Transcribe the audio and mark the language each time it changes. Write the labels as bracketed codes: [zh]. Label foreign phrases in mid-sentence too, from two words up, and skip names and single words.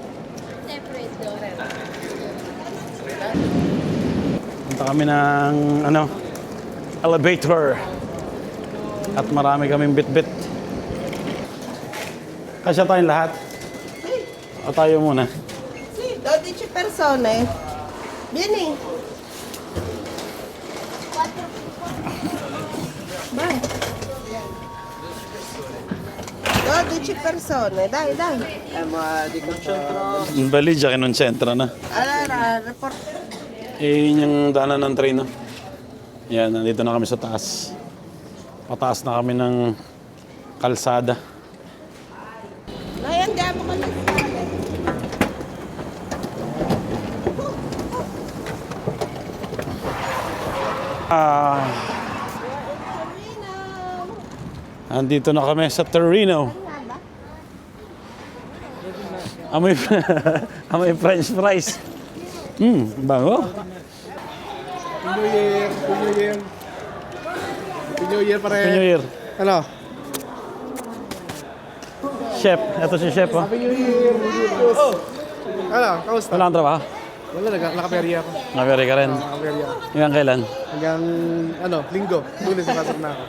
[tl] Punta kami ng elevator. At marami kaming bit-bit. Kasya tayong lahat. O tayo muna. [it] Sì, 12 persone. Vieni. Vai. 12 persone, dai. [tl] Yung Valigia, kinonsentra na. [it] Allora, report. [tl] Yun yung daanan ng train, no? Yan, nandito na kami sa taas. Pataas na kami ng kalsada. [it] Noi andiamo con le scale. [tl] Andito na kami sa Torino. Amoy, amoy [en] French fries. [tl] Bango. [en] New Year. New Year pare. New Year. [tl] Ano? Chef, ito si Chef, oh. [en] Happy New Year. Oh. [tl] Ano? Kamusta? Wala kang trabaho? Wala, nakaperya ako. Naberi ka rin. Nakaperya ako. Hanggang kailan? Hanggang, Linggo. Lunes pasok na ako.